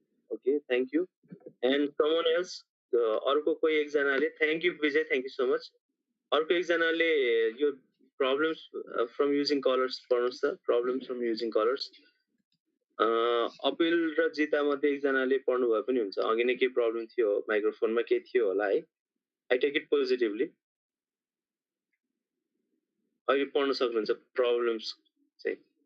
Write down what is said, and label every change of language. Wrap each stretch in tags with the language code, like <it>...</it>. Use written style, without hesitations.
<en>Okay, thank you. And someone else,</en> <ne>अर्को कोही एकजनाले,</ne> <en>thank you Vijay, thank you so much.</en> <ne>अर्को एकजनाले यो</ne> <en>problems from using colors</en> <ne>पढ्नुस् त,</ne> <en>problems from using colors.</en> <ne>Appeal र जिता मध्ये एकजनाले पढ्नु भए पनि हुन्छ। अघि नै के प्रब्लम थियो, माइक्रोफोनमा के थियो होला है?</ne> <en>I take it positively.</en> <ne>अहिले पढ्न सक्नुहुन्छ प्रब्लम्स चाहिँ?</ne>